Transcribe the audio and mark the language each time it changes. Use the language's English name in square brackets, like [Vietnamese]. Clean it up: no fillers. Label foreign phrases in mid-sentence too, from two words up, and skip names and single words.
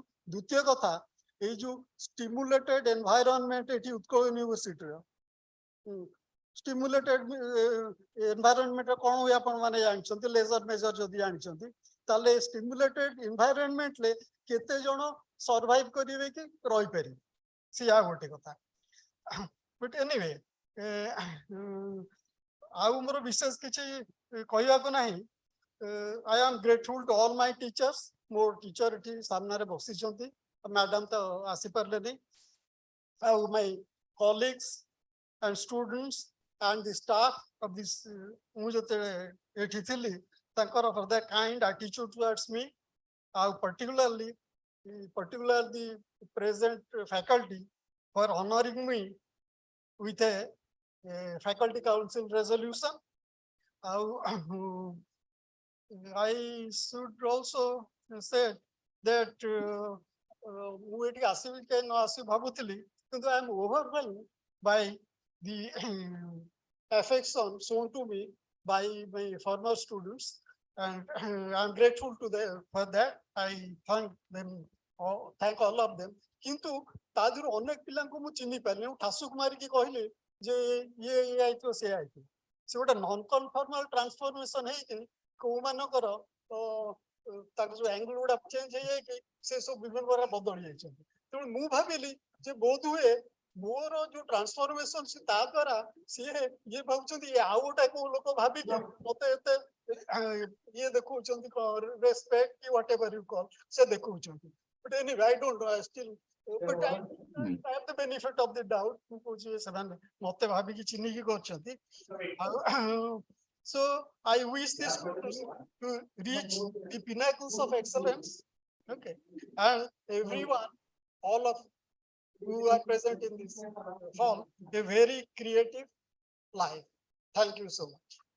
[Odia] ଦ୍ୱିତୀୟ କଥା, ଏଇ ଯୋଉ [English] stimulated environment [Odia] ଏଠି ଉତ୍କଳ ୟୁନିଭର୍ସିଟିର, [English] stimulated environment [Odia] କଣ ହୁଏ ଆପଣ ମାନେ ଜାଣିଛନ୍ତି, [English] laser maser [Odia] ଯଦି ଜାଣିଛନ୍ତି, ତାହେଲେ [English] stimulated environmentରେ [Odia] କେତେ ଜଣ ସର୍ଭାଇଭ କରିବେ କି ରହିପାରିବେ, ସିଏ ଆଉ ଗୋଟେ କଥା। [English] but anyway, [Odia] ଆଉ ମୋର ବିଶେଷ କିଛି କହିବାକୁ ନାହିଁ। [English] I am grateful to all my teachers. [Odia] ମୋ ଟିଚର ଏଠି ସାମ୍ନାରେ ବସିଛନ୍ତି, ମ୍ୟାଡାମ ତ ଆସିପାରିଲେନି। [English] ଆଉ my colleagues and students and the staff of this, [Odia] ମୁଁ ଯେତେବେଳେ ଏଠି ଥିଲି ତାଙ୍କର [English] for their kind attitude towards me, ଆଉ particularly the present faculty for honoring me with a faculty council resolution. I should also say that [Odia] ମୁଁ ଏଠି ଆସିବି କି ନ ଆସିବି ଭାବୁଥିଲି, କିନ୍ତୁ [English] I am overwhelmed by the affection shown to me by my former students, and I am grateful to them for that. I thank them, thank all of them. [Odia] କିନ୍ତୁ ତା ଦେହରୁ ଅନେକ ପିଲାଙ୍କୁ ମୁଁ ଚିହ୍ନି ପାରିଲି। ଠାସୁକୁ ମାରିକି କହିଲି ଯେ ଇଏ ଆଇଥିବ ସେ ଆଇଥିବ, ସେ ଗୋଟେ [English] non conformal transformation [Odia] ହେଇକି କୋଉମାନଙ୍କର ତାଙ୍କ ଯୋଉ ଆଙ୍ଗଲ ଗୁଡା ଚେଞ୍ଜ ହେଇଯାଇକି ସେ ସବୁ ବିଭିନ୍ନ ପ୍ରକାର ବଦଳି ଯାଇଛନ୍ତି। ତେଣୁ ମୁଁ ଭାବିଲି ଯେ ବୋଧ ହୁଏ ମୋର ଯୋଉ ଟ୍ରାନ୍ସଫର୍ମେସନ ତା ଦ୍ୱାରା ସିଏ ଇଏ ଭାବୁଛନ୍ତି ଆଉ ଗୋଟେ କୋଉ ଲୋକ ଭାବିକି ମତେ ଏତେ ଇଏ ଦେଖଉଛନ୍ତି, ରେସ୍ପେକ୍ଟ କି [English] what ever you call, [Odia] ସେ ଦେଖଉଛନ୍ତି। [English] But anyway, I don't know, I still, but I have the benefit of the doubt. [Odia] ମୁଁ କହୁଛି ସେମାନେ ମତେ ଭାବିକି ଚିହ୍ନିକି କରିଛନ୍ତି। [English] So I wish this to reach the pinnacles of excellence. Okay, and everyone, all of who are present in this hall, a very creative life. Thank you so much.